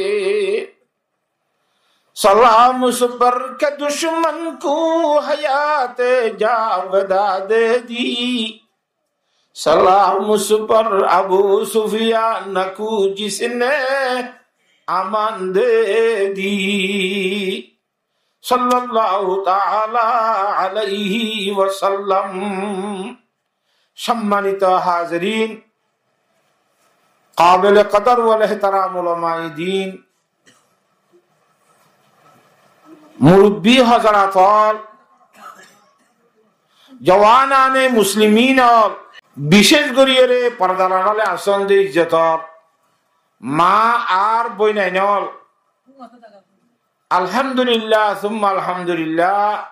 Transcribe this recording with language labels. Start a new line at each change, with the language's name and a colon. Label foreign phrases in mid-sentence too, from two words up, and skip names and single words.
Urdu: سلام اس پر کہ دشمن کو حیات جاودہ دے دی، سلام اس پر ابو سفیان کو جس نے امان دے دی، صلی اللہ تعالی علیہ وسلم۔
Bangla: সম্মানিত হাজরিন,
Urdu: قابل قدر والاحترام علماء دین،
Chittagonian: মুরব্বী হযরত,
Urdu: جوانانِ مسلمین,
Chittagonian: বিশেষ করিয়ে পর্দার আড়ালে আসন দে ইজ্জতর মা আর বইনাইনল,
Arabic: الحمد لله ثم الحمد لله,